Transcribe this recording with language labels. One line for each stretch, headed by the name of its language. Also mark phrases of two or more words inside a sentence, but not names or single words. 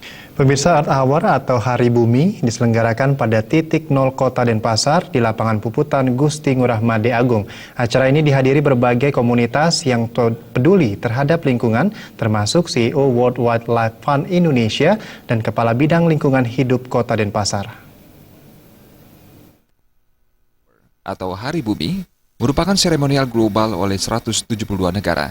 Indonesian: Pemirsa, Earth Hour atau Hari Bumi diselenggarakan pada titik nol Kota Denpasar di lapangan Puputan Gusti Ngurah Made Agung. Acara ini dihadiri berbagai komunitas yang peduli terhadap lingkungan, termasuk CEO World Wildlife Fund Indonesia dan Kepala Bidang Lingkungan Hidup Kota Denpasar. Atau Hari Bumi merupakan seremonial global oleh 172 negara.